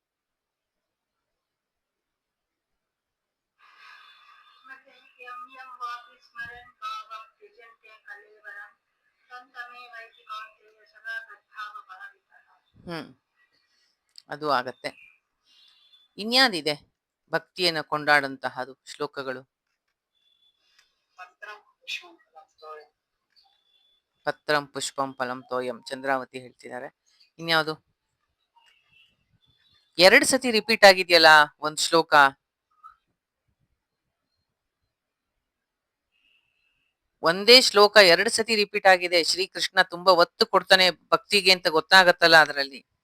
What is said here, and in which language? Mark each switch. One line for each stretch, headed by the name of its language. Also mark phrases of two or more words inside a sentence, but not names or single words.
Kannada: ಅದು ಆಗತ್ತೆ. ಇನ್ಯಾದಿದೆ ಭಕ್ತಿಯನ್ನ ಕೊಂಡಾಡಂತಹದು ಶ್ಲೋಕಗಳು?
Sanskrit: ಪತ್ರಂ ಪುಷ್ಪಂ ಫಲಂ ತೋಯಂ,
Kannada: ಚಂದ್ರಾವತಿ ಹೇಳ್ತಿದ್ದಾರೆ. ಇನ್ಯಾವುದು? 2 ಸತಿ ರಿಪೀಟ್ ಆಗಿದೆಯಲ್ಲ ಒಂದ್ ಶ್ಲೋಕ. ಒಂದೇ ಶ್ಲೋಕ 2 ಸತಿ ರಿಪೀಟ್ ಆಗಿದೆ. ಶ್ರೀಕೃಷ್ಣ ತುಂಬಾ ಒತ್ತು ಕೊಡ್ತಾನೆ ಭಕ್ತಿಗೆ ಅಂತ ಗೊತ್ತಾಗತ್ತಲ್ಲ ಅದರಲ್ಲಿ.